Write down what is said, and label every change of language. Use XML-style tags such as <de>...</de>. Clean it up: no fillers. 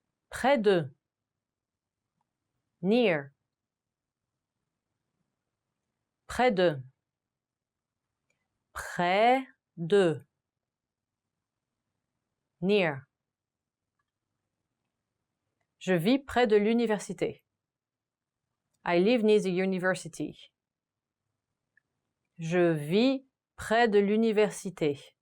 <fr>Près de. Near. Près de. Près de.</fr> <en>Near.</en> <fr>Je vis près de l'université.</fr> <en>I live near the university.</en> <fr>Je vis près de l'université.</fr>